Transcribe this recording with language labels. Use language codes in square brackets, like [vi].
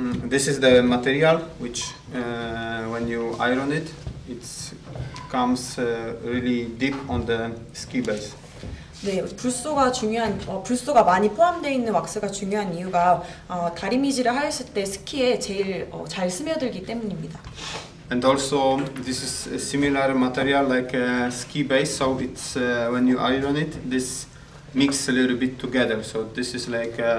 [en] This is the material which when you iron it, it comes really deep on the ski base. [ko] 네, 불소가 많이 포함되어 있는 왁스가 중요한 이유가 다리미질을 하였을 때 스키에 제일 잘 스며들기 때문입니다. [en] And also, this is a similar material like a ski base, so it's when you iron it, this mix a little bit together. So this is like